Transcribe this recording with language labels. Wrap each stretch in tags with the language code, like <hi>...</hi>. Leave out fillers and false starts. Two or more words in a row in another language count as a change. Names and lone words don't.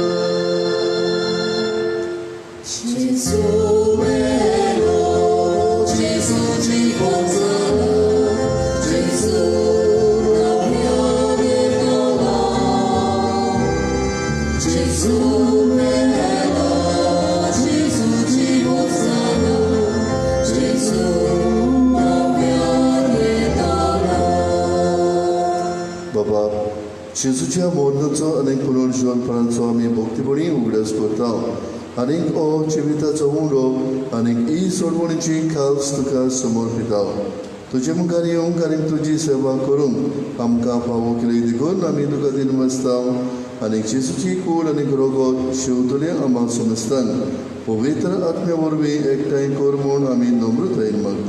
<it>Gesù vero, Gesù ci consola, Gesù non mi abandona. Gesù vero, Gesù ci consola, Gesù non mi abandona.</it> <kok>बाबा, जेजूच्या मोरणाचो आनीक पुनर्जीवनपणाचो आमी भक्तीपणी उगडास करता आनीक हो जिविताचो उंडो आनीक ही सोडवणीची काल्स तुका समर्पिता. तुजे मुखार येवंक आनीक तुजी सेवा करूंक आमकां फावो केली देखून आमी तुका दिनवासता आनीक जेजूची कूड आनीक रगत शिवतले आम्हा समजतान पवित्र आत्म्या वरवीं एकठांय कर म्हूण आमी नम्रतायेन मागता.</kok>